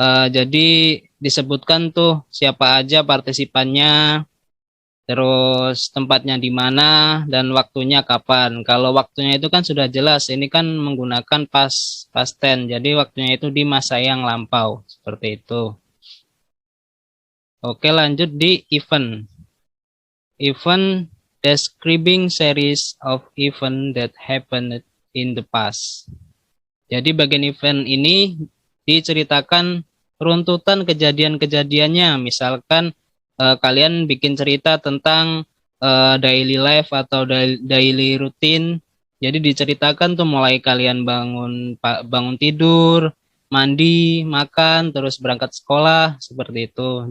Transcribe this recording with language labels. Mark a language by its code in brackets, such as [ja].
[id] Jadi disebutkan tuh siapa aja partisipannya, terus tempatnya di mana dan waktunya kapan. Kalau waktunya itu kan sudah jelas, ini kan menggunakan past tense. Jadi waktunya itu di masa yang lampau, seperti itu. Oke, lanjut di event. [en] Event describing series of event that happened in the past. [id] Jadi bagian event ini diceritakan runtutan kejadian-kejadiannya. Misalkan kalian bikin cerita tentang daily life atau daily routine. Jadi diceritakan tuh mulai kalian bangun tidur, mandi, makan, terus berangkat sekolah seperti itu.